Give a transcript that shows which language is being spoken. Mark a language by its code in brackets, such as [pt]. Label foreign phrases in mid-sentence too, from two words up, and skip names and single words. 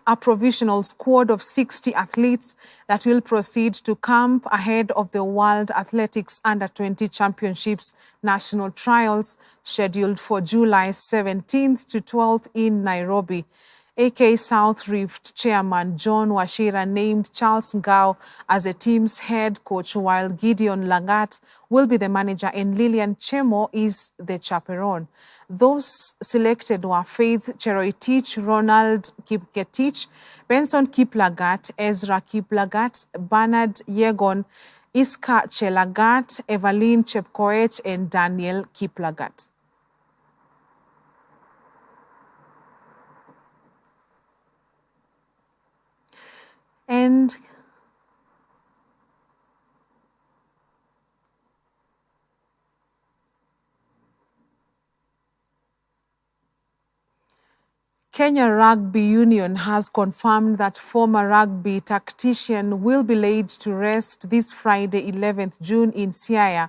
[en] a provisional squad of 60 athletes that will proceed to camp ahead of the World Athletics Under-20 Championships national trials scheduled for July 17th to 12th in Nairobi. AK South Rift chairman John Wachira named Charles Ngao as the team's head coach, while Gideon Lagat will be the manager and Lilian Chemo is the chaperone. Those selected were Faith Cheroitich, Ronald Kipketich, Benson Kiplagat, Ezra Kiplagat, Bernard Yegon, Iska Chelagat, Evelyn Chepkoech, and Daniel Kiplagat. And Kenya Rugby Union has confirmed that former rugby tactician will be laid to rest this Friday, 11th June in Siaya.